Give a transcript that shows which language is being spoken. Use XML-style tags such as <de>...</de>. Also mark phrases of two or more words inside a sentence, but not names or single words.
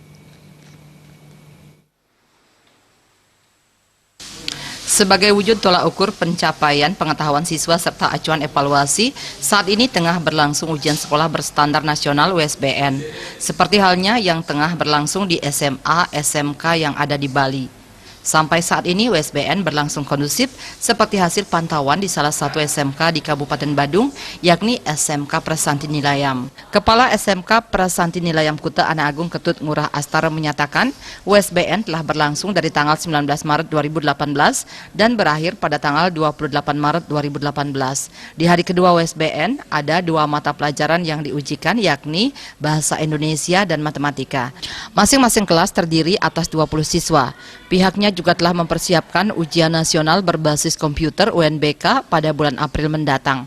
<id>Sebagai wujud tolak ukur pencapaian pengetahuan siswa serta acuan evaluasi, saat ini tengah berlangsung ujian sekolah berstandar nasional USBN. Seperti halnya yang tengah berlangsung di SMA, SMK yang ada di Bali. Sampai saat ini USBN berlangsung kondusif seperti hasil pantauan di salah satu SMK di Kabupaten Badung, yakni SMK Prasanti Nilayam. Kepala SMK Prasanti Nilayam Kuta Anak Agung Ketut Ngurah Astara menyatakan USBN telah berlangsung dari tanggal 19 Maret 2018 dan berakhir pada tanggal 28 Maret 2018. Di hari kedua USBN ada 2 mata pelajaran yang diujikan, yakni Bahasa Indonesia dan Matematika. Masing-masing kelas terdiri atas 20 siswa. Pihaknya juga telah mempersiapkan ujian nasional berbasis komputer UNBK pada bulan April mendatang.</id>